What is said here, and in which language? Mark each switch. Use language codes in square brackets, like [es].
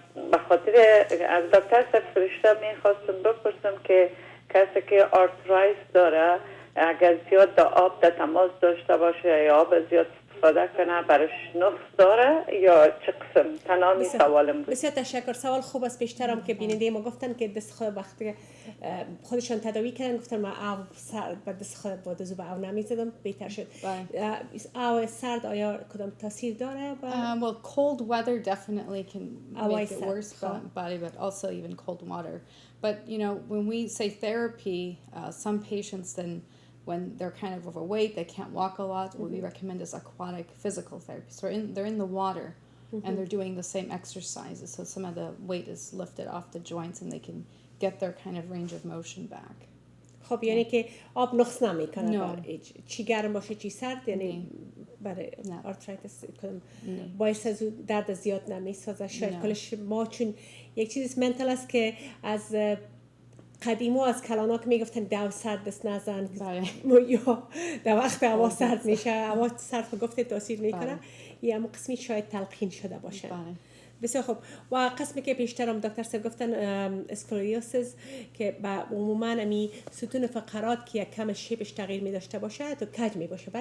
[fa] به خاطر از دکتر فرشته میخواستم بپرسم که کسی که آرترایتس داره اگر زیاد در آب در تماس داشته باشه یا آب زیاد استفاده کنه برش نقص داره یا چه قسم؟ تمامی سوالم بود. بسیار تشکر. سوال خوب است. بیشترم که بیننده ما گفتن که دست خود وقتی خودشان تداوی کردن گفتن ما آب سرد با دست خود با دزو به آب نمیزدم بهتر شد. آب سرد آیا کدام تاثیر داره؟ [en] Well, cold weather definitely can make it worse body, but also even cold water. But you know, when we say therapy, some patients then when they're kind of overweight, they can't walk a lot, what we recommend is aquatic physical therapy. So they're in the water and they're doing the same exercises. So some of the weight is lifted off the joints and they can get their kind of range of motion back. [fa] خب یعنی که آب نقص نمیکنه چی گرم باشه چی سرد یعنی برای آرترایتس باعث از درد زیاد نمیسازه شاید کلش ما چون یک چیز منتال است که از قدیمو از کلانا که میگفتن دو سرد دست نزن یا در وقت هوا سرد میشه هوا سرد گفته تاثیر میکنه یا اما قسمی شاید تلقین شده باشه بسیار خوب و قسمی که پیشترم دکتر صاحب گفتن اسکلیوسیس که با عموما امی ستون فقرات که یک کم شیپش تغییر می داشته باشه تو کج می باشه